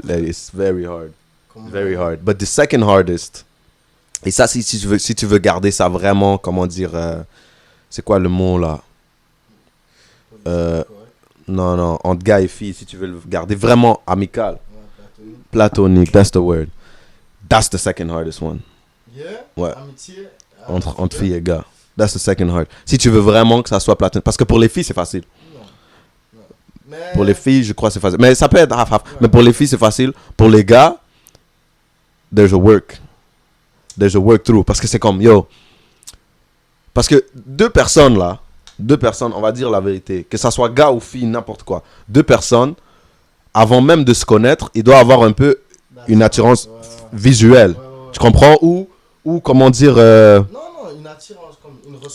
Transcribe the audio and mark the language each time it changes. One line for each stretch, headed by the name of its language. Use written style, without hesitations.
English: Like, it's very hard. Very hard. But the second hardest,
French: et ça, si tu veux garder ça vraiment, comment dire, c'est quoi le mot là? Non, entre gars et filles, si tu veux le garder vraiment amical. Platonique,
English: that's the word. That's the second hardest one.
French: Yeah? Ouais. Amitié. Entre filles et gars.
English: That's the second hard.
French: Si tu veux vraiment que ça soit platonique. Parce que pour les filles, c'est facile. Non. Mais... Pour les filles, je crois que c'est facile. Mais ça peut être half-half. Ouais. Mais pour les filles, c'est facile. Pour les gars,
English: there's a work. There's a work through.
French: Parce que c'est comme, yo. Parce que deux personnes, on va dire la vérité. Que ça soit gars ou fille, n'importe quoi. Deux personnes, avant même de se connaître, il doit avoir un peu une attirance visuelle. Tu comprends? Ou comment dire... Non, une attirance comme une ressource.